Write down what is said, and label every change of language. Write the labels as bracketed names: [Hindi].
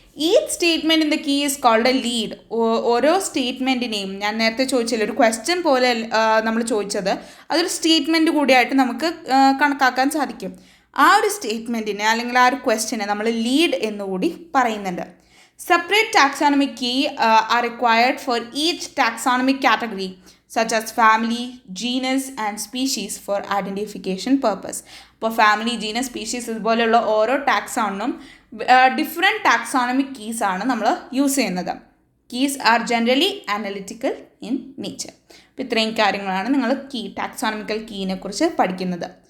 [English] Each statement in the key is called a lead. [Malayalam] ഓരോ സ്റ്റേറ്റ്മെൻറ്റിനെയും ഞാൻ നേരത്തെ ചോദിച്ചില്ല, ഒരു ക്വസ്റ്റ്യൻ പോലെ നമ്മൾ ചോദിച്ചത് അതൊരു സ്റ്റേറ്റ്മെൻറ്റ് കൂടിയായിട്ട് നമുക്ക് കണക്കാക്കാൻ സാധിക്കും. ആ ഒരു സ്റ്റേറ്റ്മെൻറ്റിനെ അല്ലെങ്കിൽ ആ ഒരു ക്വസ്റ്റ്യനെ നമ്മൾ ലീഡ് എന്നുകൂടി പറയുന്നുണ്ട്. [English] Separate taxonomic key are required for each taxonomic category such as family, genus and species for identification purpose. [Malayalam] അപ്പോൾ ഫാമിലി, ജീനസ്, സ്പീഷീസ് ഇതുപോലെയുള്ള ഓരോ ടാക്സോണിനും ഡിഫറെൻറ്റ് ടാക്സോണമിക് കീസ് ആണ് നമ്മൾ യൂസ് ചെയ്യുന്നത്. [English] Keys are generally analytical in nature. [Malayalam] അപ്പോൾ ഇത്രയും കാര്യങ്ങളാണ് നിങ്ങൾ ടാക്സോണമിക്കൽ കീനെ കുറിച്ച് പഠിക്കുന്നത്.